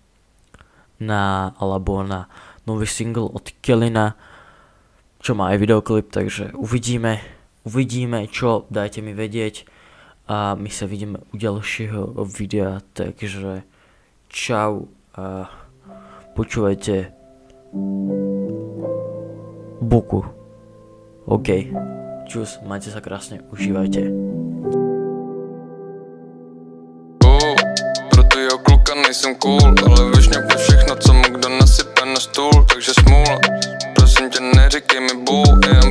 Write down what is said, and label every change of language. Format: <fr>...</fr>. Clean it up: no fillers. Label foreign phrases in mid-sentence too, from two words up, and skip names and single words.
<sk>alebo na nový single od Kelina, čo má aj videoklip, takže uvidíme čo, dajte mi vedieť a my sa vidíme u ďalšieho videa, takže čau a počúvajte Buku. OK, čus, majte sa krásne, užívajte.</sk> <cs>Pro tvýho kluka nejsem cool, ale vyšňapne všechno, co mu kdo nasype na stůl, takže smůla. Prosím tě, neříkej mi bůh,</cs>